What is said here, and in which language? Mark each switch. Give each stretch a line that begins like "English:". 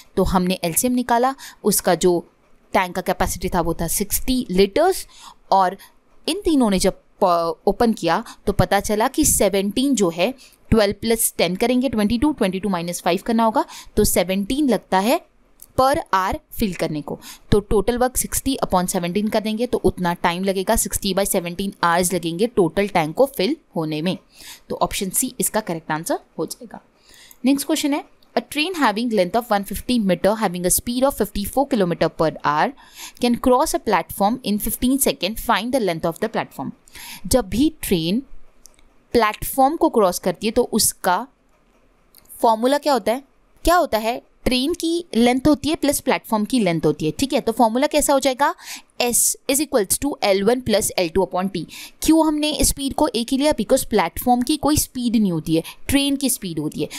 Hindi: तो हमने एलसीएम निकाला, उसका जो टैंक का कैपेसिटी था वो था 60 लीटर्स और इन तीनों ने जब ओपन किया तो पता चला कि 17 जो है 12 + 10 करेंगे 22, 22 - 5 करना होगा तो 17 लगता है पर आवर फिल करने को। तो टोटल वर्क 60/17 कर देंगे तो उतना टाइम लगेगा, 60/17 आवर्स लगेंगे टोटल टैंक को फिल होने में। तो ऑप्शन सी इसका करेक्ट आंसर हो जाएगा। नेक्स्ट क्वेश्चन है,
English: a train having length of 150 meter having a speed of 54 km per hour can cross a platform in 15 seconds. Find the length of the platform.
Hindi: जब भी train platform को cross करती है तो उसका फॉर्मूला क्या होता है? क्या होता है? ट्रेन की लेंथ होती है प्लस प्लेटफॉर्म की लेंथ होती है। ठीक है। तो फॉर्मूला कैसा हो जाएगा? S = L1 + L2/T। क्यों हमने स्पीड को एक ही लिया? बिकॉज प्लेटफॉर्म की कोई स्पीड नहीं होती है, ट्रेन की स्पीड होती है।